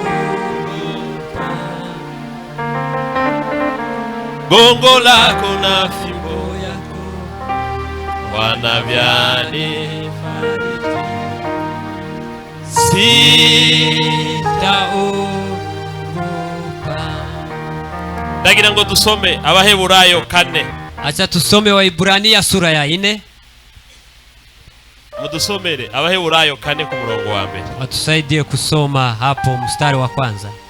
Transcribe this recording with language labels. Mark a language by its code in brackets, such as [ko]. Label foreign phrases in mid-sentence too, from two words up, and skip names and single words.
[sw] Gongo lako na fimbo yako wanavyanifariji, sitaogopa. [rw] Ndagira ngo dusome Abaheburayo 4. [sw] Acha tusome Waibrania sura ya 4. [rw] Mudusomere Abaheburayo 4 ku murongo wa mbere. [sw] Watusaidie kusoma hapo mstari wa kwanza.